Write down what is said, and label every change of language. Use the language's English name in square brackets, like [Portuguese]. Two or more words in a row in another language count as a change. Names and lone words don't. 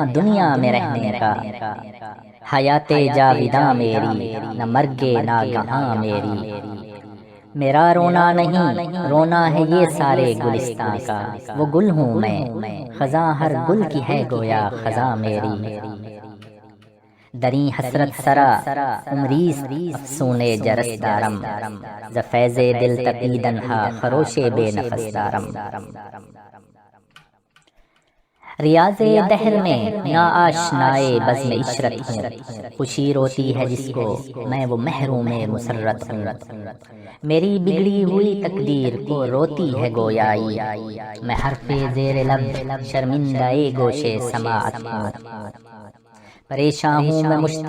[Urdu] دنیا میں رہنے کا، حیات جاویداں میری، نہ مرگے ناگہاں میری، میرا رونا نہیں رونا ہے یہ سارے گلستاں کا، وہ گل ہوں میں، خزاں ہر گل کی ہے گویا خزاں میری، [Persian] دری حسرت سرا عمریست افسون جرس دارم، ز فیض دل تپیدن ہا خروش بے نفس دارم، [Urdu] ریاض دہر میں نا آشنائے بزم عشرت ہوں، خوشی روتی ہے جس کو میں وہ محروم مسرت ہوں، میری بگڑی ہوئی تقدیر کو روتی ہے گویائی، میں حرف زیر لب شرمندہ گوشے سماعت ہوں، پریشان ہوں میں مشت